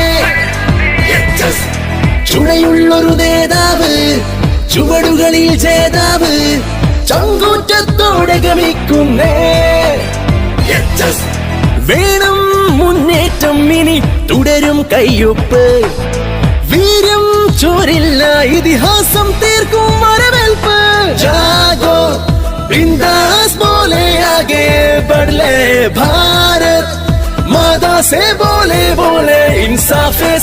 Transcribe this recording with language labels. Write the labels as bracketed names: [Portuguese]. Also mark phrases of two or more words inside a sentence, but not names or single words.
[Malayalam] ചുണയുള്ളൊരു നേതാവ്, ചുവടുകളിൽ ജേതാവ്, ചങ്കൂറ്റത്തോടെ ഗമിക്കുന്നേ. വേണം മുന്നേറ്റം, ഇനി തുടരും കയ്യൊപ്പ്. വീര്യം ചോരില്ല, ഇതിഹാസം തീർക്കും വരവേൽപ്പ്. [Hindi] ജാഗോ बिंदास बोले आगे बढ़ ले भारत, मादा से बोले बोले इंसाफ